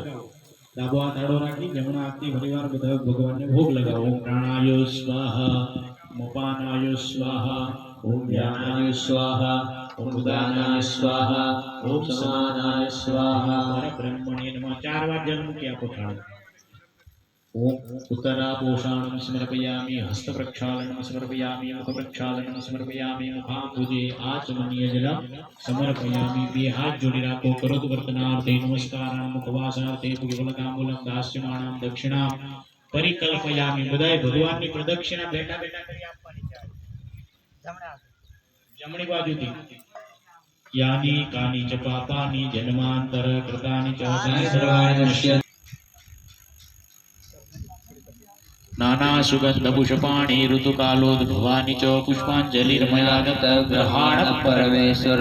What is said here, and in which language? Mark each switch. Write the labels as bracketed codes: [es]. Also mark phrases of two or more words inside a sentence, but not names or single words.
[gu] ડાબો હાથ આડો રાખી જમણા હાથથી ફરીવાર બધા ભગવાનને ભોગ લગાવો. [sa] ઓમ પ્રાણાય સ્વાહા, ઓમ અપાનાય સ્વાહા, ઓમ જ્ઞાનાય સ્વાહા, ઓમ ઉદાનાય સ્વાહા, ઓમ સમાનાય સ્વાહા. પરબ્રહ્મણ્ય નમઃ [gu] 4 વાર જન્મ ક્યાં પોઠાણો. [sa] ओम उत्तरापोषाणं समर्पयामि, हस्तप्रक्षालनं समर्पयामि, मुखप्रक्षालनं समर्पयामि, मुखाम्बुजे आचमनीयजलं समर्पयामि. [gu] બે હાથ જોડી રાખો. [sa] करोतु वर्तनार्थे नमस्कारान्, मुखवासार्थे पुष्पलताम्बूलं दास्यमानं दक्षिणां परिकल्पयामि. [gu] बधाय भगवानની પ્રદક્ષિણા બેઠા બેઠા કરી આપવાની છે. જમણી બાજુથી [sa] यानि कानि च पापानि जन्मांतर कृतानि च सर्वाणि नश्यन्ति. नाना सुगंध पुष्पाणि ऋतुकालोद्भवानि च पुष्पांजलिर्मया ग्रहाण परमेश्वर.